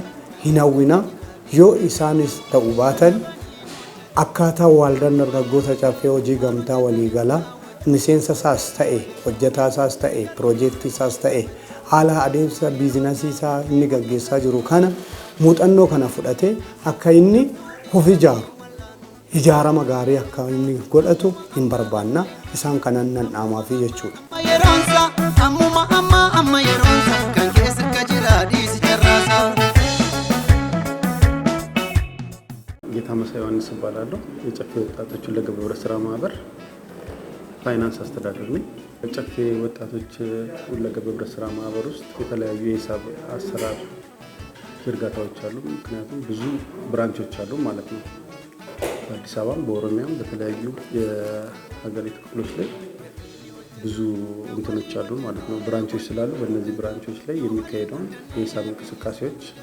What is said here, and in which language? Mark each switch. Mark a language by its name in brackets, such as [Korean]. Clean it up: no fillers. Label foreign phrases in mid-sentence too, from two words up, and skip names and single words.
[Oromo] hin hawwina yoo isaanis ta'uu baatan akkaataa waldaan dargaggoota caffee hojii gamtaa waliigalaa miseensa isaas ta'e hojjetaa isaas ta'e piroojeektii isaas ta'e haala adeemsa biizinasii isaa inni gaggeessaa jiru kana muuxannoo kana fudhatee akka inni of ijaarama gaarii akka inni godhatu hin barbaanna isaan kanan nan dhaamaafi jechuudha. [Amharic] ጌታመሳይ ዮሐንስ እባላለሁ። የጨፌ ወጣቶች ሁለገብ ህብረት ስራ ማህበር ፋይናንስ አስተዳደር ነኝ። የጨፌ ወጣቶች ሁለገብ ህብረት ስራ ማህበር ውስጥ የተለያዩ የሂሳብ አሰራር ዝርጋታዎች አሉ። ምክንያቱም ብዙ ብራንቾች አሉ ማለት ነው። በአዲስ አበባም በኦሮሚያም በተለያዩ የሀገሪቱ ክፍሎች ላይ ብዙ እንትኖች አሉ ማለት ነው። ብራንቾች ስላሉ በእነዚህ ብራንቾች ላይ የሚካሄደውን የሂሳብ እንቅስቃሴዎች